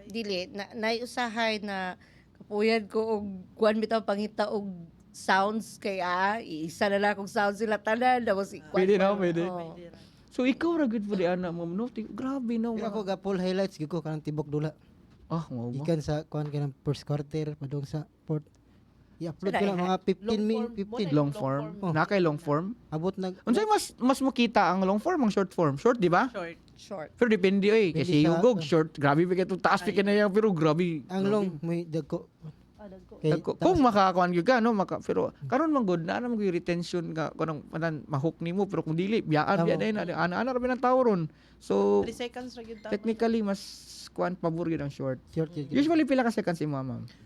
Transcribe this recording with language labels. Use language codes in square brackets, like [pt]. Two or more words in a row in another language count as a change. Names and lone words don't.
[ceb] Dili na usahay na kapuyan ko og kuan bitaw pangita og sounds kay isa na lang kung sounds sila tanan daw si Pwede na, pwede. Oh. Pwede ra. So ikaw ra gud pod ana mo no. Grabe no. Pero ako ga [en] full highlights [ceb] gyud ko kanang tibok dula. Mo ba? Gikan sa kuan kanang [en] first quarter [ceb] padung sa fourth. I-upload ko Sila, lang mga 15 min [en] Long form. 15. Long form. [ceb] Oh. Na kay [en] long form. [ceb] Abot nag Unsay mas makita ang [en] long form [ceb] ang [en] short form? [ceb] Short di ba? Short. Pero depende kasi Depende sa- hugog short. Grabe ba kay taas pa na yan pero grabe. ang long may dagko. Dagko. Kay Kung makakuan gyud ka no pero karon man good na mo retention ka kanang mahook nimo pero kung dili biyaan biya Tama. na ana ra ng tao ron. So 3 seconds ra gyud tama. technically mas kuan pabor gyud ang short. short yun. Usually pila ka seconds imo ma'am?